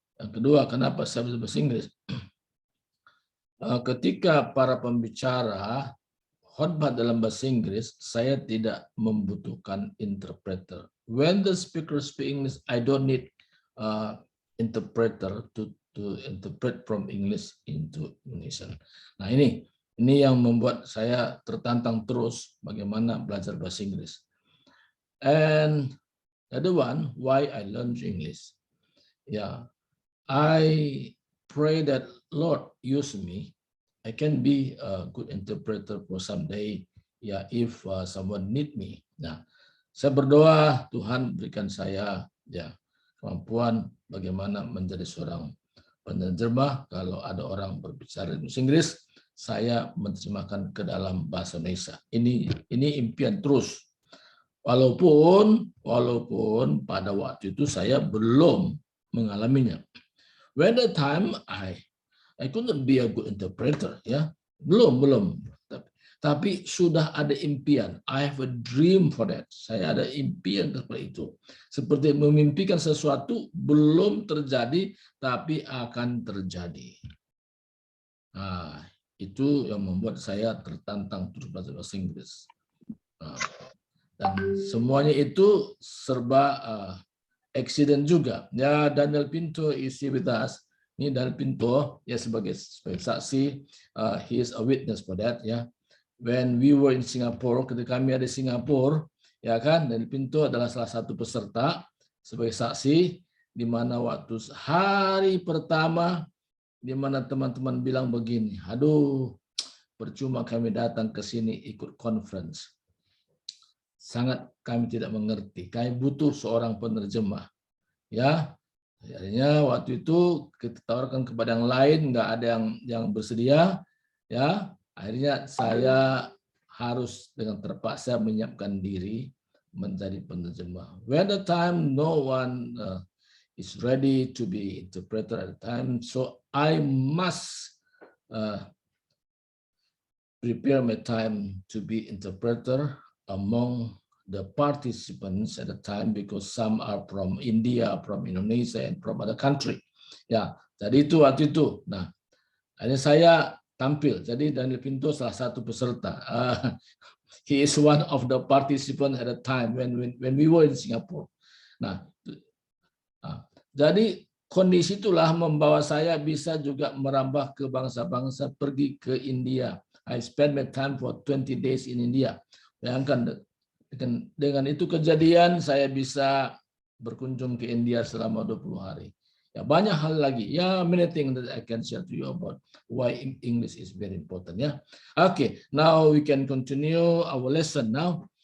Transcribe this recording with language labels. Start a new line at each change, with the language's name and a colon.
Indonesian: Yang kedua, kenapa saya bisa bahasa Inggris? Ketika para pembicara khotbah dalam bahasa Inggris, saya tidak membutuhkan interpreter.
English: When the speaker speak English, I don't need interpreter to interpret from English into Indonesian.
Indonesian: Nah, ini yang membuat saya tertantang terus bagaimana belajar bahasa Inggris.
English: And the other one, why I learned English. Yeah, I pray that Lord use me. I can be a good interpreter for someday. Yeah, if someone need me.
Indonesian: Nah, saya berdoa Tuhan berikan saya ya kemampuan bagaimana menjadi seorang penerjemah. Kalau ada orang berbicara bahasa Inggris, saya menerjemahkan ke dalam bahasa Indonesia. Ini impian terus. Walaupun pada waktu itu saya belum mengalaminya.
English: When the time I couldn't be a good interpreter, ya.
Indonesian: Belum. Tapi sudah ada impian.
English: I have a dream for that.
Indonesian: Saya ada impian seperti itu. Seperti memimpikan sesuatu belum terjadi, tapi akan terjadi. Nah, itu yang membuat saya tertantang terus belajar bahasa Inggris. Nah, dan semuanya itu serba accident juga. Ya, Daniel Pinto
English: is here with us.
Indonesian: Ini Daniel Pinto ya sebagai saksi.
English: He is a witness for that ya. When we were in Singapore,
Indonesian: ketika kami ada di Singapura, ya kan, Daniel Pinto adalah salah satu peserta sebagai saksi, di mana waktu hari pertama, di mana teman-teman bilang begini, aduh, percuma kami datang ke sini ikut conference. Sangat kami tidak mengerti, kami butuh seorang penerjemah. Ya, akhirnya waktu itu kita tawarkan kepada yang lain, nggak ada yang bersedia, ya. Akhirnya saya harus dengan terpaksa menyiapkan diri menjadi penerjemah.
English: When the time no one is ready to be interpreter at the time, so I must prepare my time to be interpreter among the participants at the time, because some are from India, from Indonesia, and from other country.
Indonesian: Ya, jadi itu waktu itu. Nah, akhirnya saya tampil. Jadi Daniel Pinto salah satu peserta.
English: He is one of the participants at the time when we were in Singapore.
Indonesian: Nah, jadi kondisi itulah membawa saya bisa juga merambah ke bangsa-bangsa, pergi ke India.
English: I spent my time for 20 days in India.
Indonesian: Bayangkan dengan itu kejadian saya bisa berkunjung ke India selama 20 hari. Ya, banyak hal lagi.
English: Ya, many things that I can share to you about why English is very important. Ya, okay. Now we can continue our lesson now.